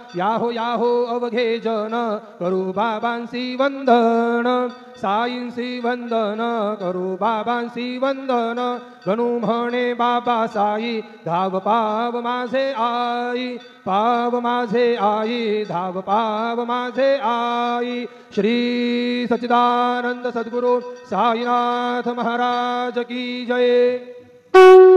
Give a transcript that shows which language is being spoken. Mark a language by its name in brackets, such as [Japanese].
[Marathi] Yahoo Yahoo अवघे जन करू बाबांसी वंदन साईंसी वंदन करू बाबांसी वंदन। गणू म्हणे बाबा साई धाव पाव माझे आई पाव माझे आई धाव पाव माझे आई। [Hindi] श्री सच्चिदानंद सद्गुरु साईनाथ महाराज की जय।